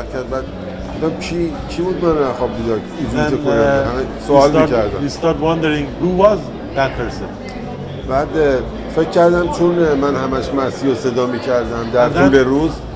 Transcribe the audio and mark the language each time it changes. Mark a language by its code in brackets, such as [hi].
[fa] بعد گفتم کی بود من خواب بیدار اینجوری تکونم. سوال می‌کردم. [en] He started wondering who was that person. [fa] بعد فکر کردم چون من همش مسیح رو صدا می‌کردم در طول روز.